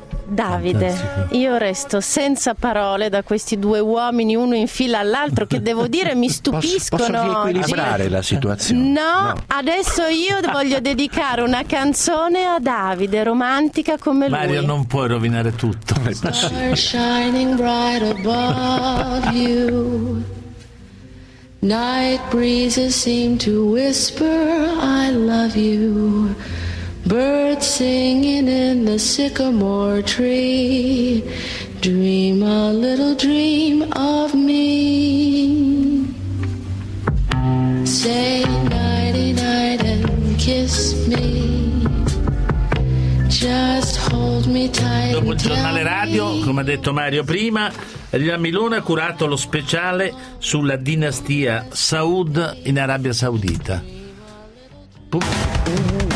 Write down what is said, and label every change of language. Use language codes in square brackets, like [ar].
[it] Davide, fantastico. Io resto senza parole da questi due uomini, uno in fila all'altro, che devo dire mi stupiscono. Posso riequilibrare oggi la situazione? No, no, adesso io voglio dedicare una canzone a Davide, romantica come Mario, lui. Mario, non puoi rovinare tutto. [en] Star shining bright above you, night breezes seem to whisper I love you, birds singing in the sycamore tree, dream a little dream of me. Say nighty night and kiss me, just hold me tight. [it] Dopo il giornale radio, come ha detto Mario prima, Lina Milone ha curato lo speciale sulla dinastia Saud in Arabia Saudita.